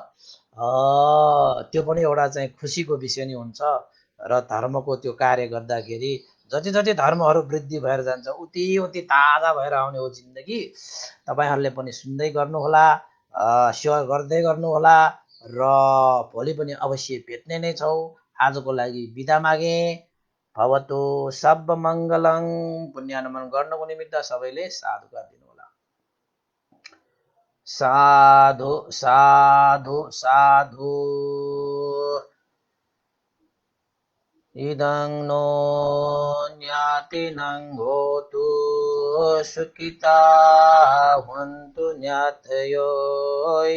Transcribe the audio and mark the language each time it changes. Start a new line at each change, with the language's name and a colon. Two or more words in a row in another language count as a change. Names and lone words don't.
Nepali: त्यो पनि एउटा चाहिँ खुसीको विषय नै हुन्छ र धर्मको त्यो कार्य गर्दाखेरि जति जति धर्महरू वृद्धि भएर जान्छ उति उति ताजा भएर आउने हो जिन्दगी। तपाईहरुले पनि सुन्दै गर्नुहोला, शेयर गर्दै गर्नुहोला र भोलि पनि अवश्य भेट्ने नै छौ। आजको लागि बिदा मागे।
Pali: भवतु सब मङ्गलं।
Nepali: पुण्यानुमन गर्नको निमित्त सबैले साधुवाद दिनुहोला। साधु साधु साधु।
Pali: इदं नो ज्ञातिनं होतु सुखिता हन्तु ज्ञातयो।